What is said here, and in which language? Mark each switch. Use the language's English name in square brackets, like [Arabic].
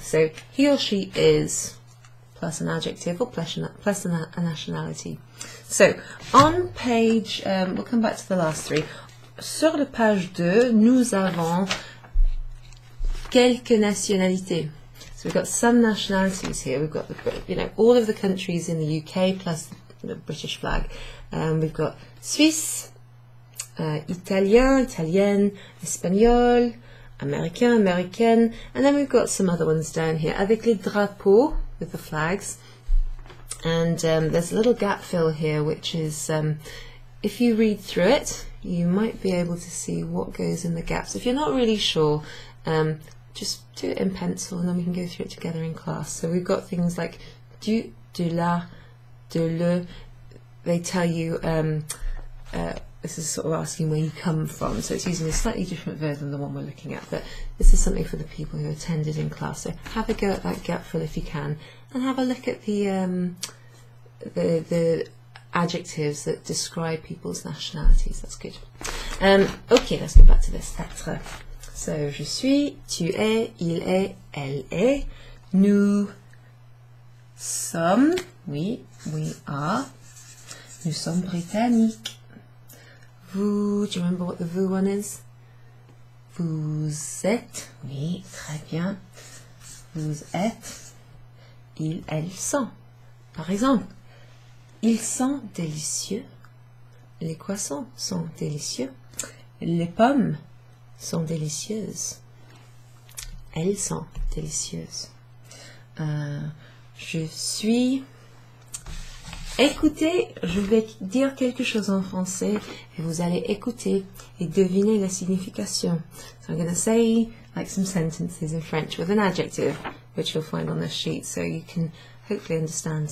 [English] So he or she is plus an adjective or plus a nationality. So on page, we'll come back to the last three. [French] Sur la page 2, nous avons quelques nationalités. [English] So we've got some nationalities here. We've got all of the countries in the UK plus the British flag. [French] We've got Suisse, Italien, Italienne, Espagnol, [English] américain, américaine, and then we've got some other ones down here, avec les drapeaux, with the flags, and there's a little gap fill here, which is, if you read through it, you might be able to see what goes in the gaps. If you're not really sure, just do it in pencil, and then we can go through it together in class. So we've got things like du, de la, de le. They tell you, this is sort of asking where you come from, so it's using a slightly different verb than the one we're looking at, but this is something for the people who attended in class. So have a go at that gap fill if you can, and have a look at the adjectives that describe people's nationalities. That's good. Okay, let's go back to this. [French] Être. So, je suis, tu es, il est, elle est, nous sommes, [English] we are, [French] nous sommes britanniques. [English] Vous, do you remember what the vous one is? [French] Vous êtes, oui, très bien. Vous êtes, ils, elles sont. Par exemple, ils sont délicieux. Les croissants sont délicieux. Les pommes sont délicieuses. Elles sont délicieuses. Je suis... Écoutez, je vais dire quelque chose en français et vous allez écouter et deviner la signification. [English] So I'm going to say like some sentences in French with an adjective, which you'll find on the sheet, so you can hopefully understand.